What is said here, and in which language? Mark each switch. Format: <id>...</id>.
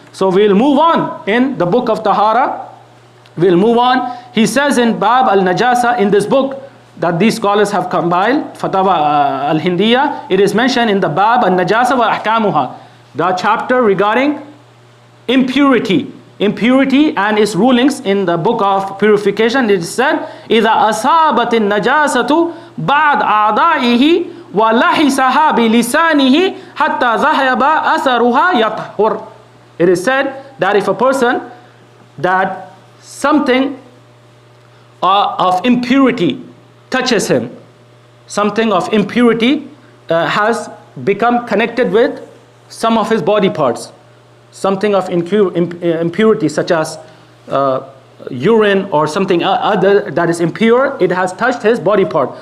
<en>So we'll move on in the book of Tahara. We'll move on. He says in Bab al-Najasa, in this book that these scholars have compiled, Fatawa al-Hindiyya, it is mentioned in the Bab al-Najasa wa ahkamuha, the chapter regarding impurity and its rulings. In the book of purification, it is said,</en> <ar>إِذَا أَصَابَتِ النَّجَاسَةُ بَعْدَ أَعْضَائِهِ وَلَحِسَهَا بِلِسَانِهِ حَتَّى ذَهَبَ أَثَرُهَا يَطْهُرُ.</ar> <en>It is said that if a person, that something of impurity touches him, something of impurity has become connected with some of his body parts, something of impurity such as urine or something other that is impure, it has touched his body part.</en>